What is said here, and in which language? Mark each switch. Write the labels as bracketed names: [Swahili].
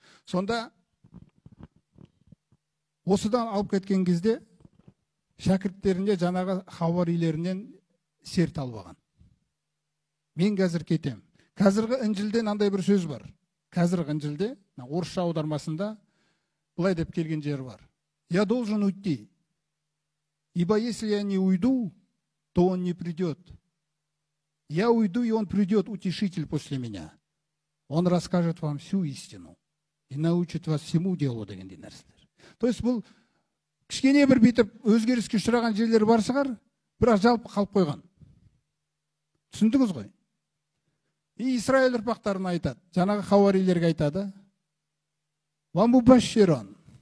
[Kazakh] Сонда осыдан алып кеткен кезде шәкірттеріне жаңағы хауарилерінен серт алып алған. Мен қазір кетем. Қазіргі Інжілде андай бір сөз бар. Қазіргі Інжілде, орысша аудармасында былай деп келген жері бар. [Russian] Я должен уйти. Ибо если я не уйду, то он не придет. Я уйду, и он придет, утешитель после меня. Он расскажет вам всю истину и научит вас всему делу [Kazakh] дегендей нәрселер. То есть бұл кішкене бір битіп өзгеріске ұшыраған жерлер бар шығар, бірақ жалпы қалып қойған. Түсіндіңіз ғой? Израиль ұрпақтарына айтады, жаңағы хауарилерге айтады: [Arabic] Ва мубашширон.